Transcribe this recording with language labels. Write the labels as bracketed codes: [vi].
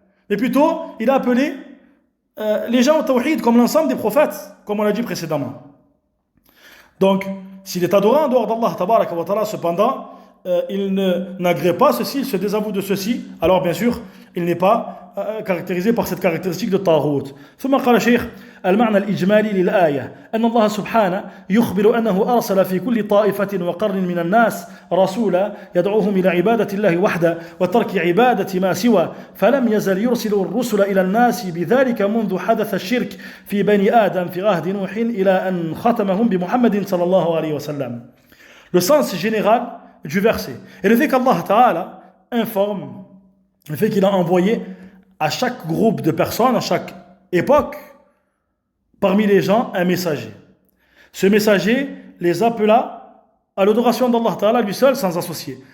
[fr] Mais plutôt, il a appelé les gens au tawhid comme l'ensemble des prophètes, comme on l'a dit précédemment. Donc, s'il est adoré en dehors d'Allah Tabaraka wa Ta'ala, cependant, il n'agrée pas ceci, il se désavoue de ceci, alors bien sûr, il n'est pas caractérisé par cette caractéristique de taghut. [ar] ثم قال شيخ المعنى الإجمالي للآية أن الله سبحانه يخبر أنه أرسل في كل طائفة وقرن من الناس رسولا يدعوهم إلى عبادة الله وحده وترك عبادة ما سوى فلم يزل يرسل الرسل إلى الناس بذلك منذ حدث الشرك في بني آدم في عهد نوح إلى أن ختمهم بمحمد صلى الله عليه وسلم. [fr] Le sens général du verset et le fait qu'Allah Ta'ala informe, le fait qu'il a envoyé à chaque groupe de personnes, à chaque époque, parmi les gens, un messager. Ce messager les appela à l'adoration d'Allah Ta'ala lui seul, sans associer.